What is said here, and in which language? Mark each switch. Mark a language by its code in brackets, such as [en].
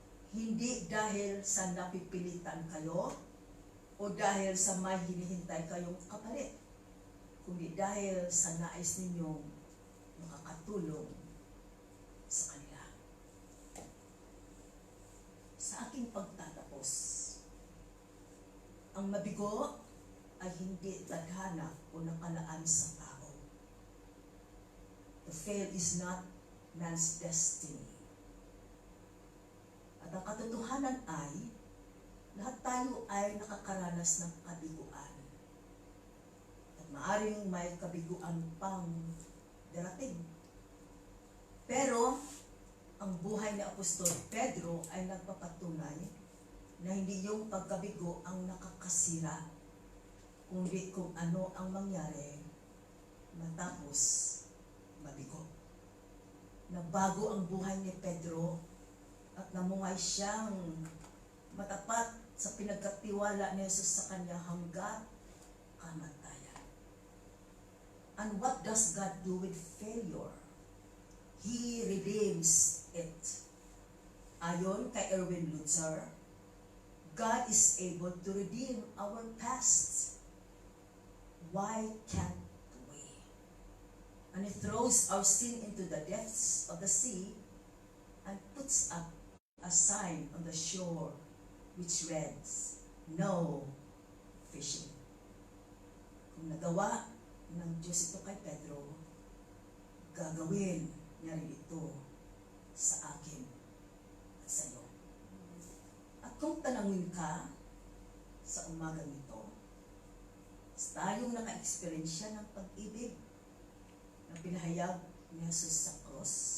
[tl] Hindi dahil sa napipilitan kayo o dahil sa may hinihintay kayong kapalit, kundi dahil sa nais ninyong makakatulong sa kanila. Sa aking pagtatapos, ang mabigo ay hindi tadhana o nakalaan sa tao. [en] To fail is not man's destiny. [tl] At ang katotohanan ay, lahat tayo ay nakakaranas ng kabiguan. At maaring may kabiguan pang darating. Pero, ang buhay ni Apostol Pedro ay nagpapatunay na hindi yung pagkabigo ang nakakasira, kundi kung ano ang mangyari matapos mabigo. Nabago ang buhay ni Pedro at namungay siyang matapat sa pinagkatiwala ni Jesus sa kanya hanggat kamatayan. [en] And what does God do with failure? He redeems it. [tl] Ayon kay [en] Erwin Lutzer, God is able to redeem our past. Why can't we? And He throws our sin into the depths of the sea and puts up a sign on the shore which reads, "No fishing." [tl] Kung nagawa ng Diyos ito kay Pedro, gagawin niya rin ito sa akin at sa iyo. At kung tanangin ka sa umagang ito, tayong naka-experience ng pag-ibig na pinahayag ni Jesus sa cross.